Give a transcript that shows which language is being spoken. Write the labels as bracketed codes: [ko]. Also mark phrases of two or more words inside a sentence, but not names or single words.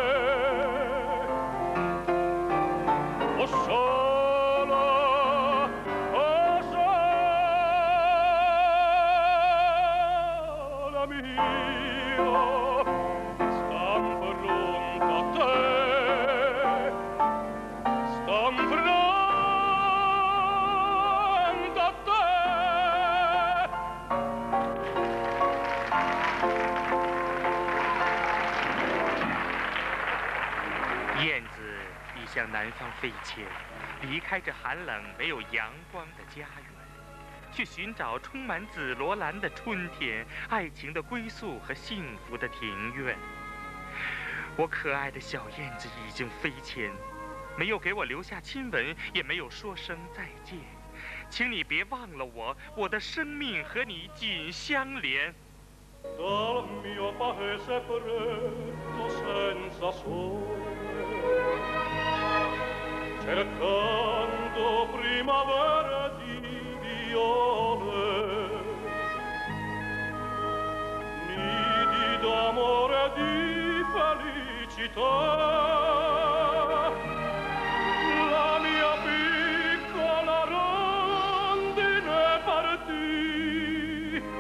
[it] Oh solo mio, stam pronto a te, stam pronto a te. [zh] 燕子已向南方飞迁，离开这寒冷没有阳光的家园，去寻找充满紫罗兰的春天、爱情的归宿和幸福的庭院。我可爱的小燕子已经飞迁，没有给我留下亲吻，也没有说声再见。请你别忘了我，我的生命和你紧相连。 [it] Dal mio paese freddo senza sole, cercando primavera di viole, nidi d'amore e di felicità, la mia piccola rondine partì.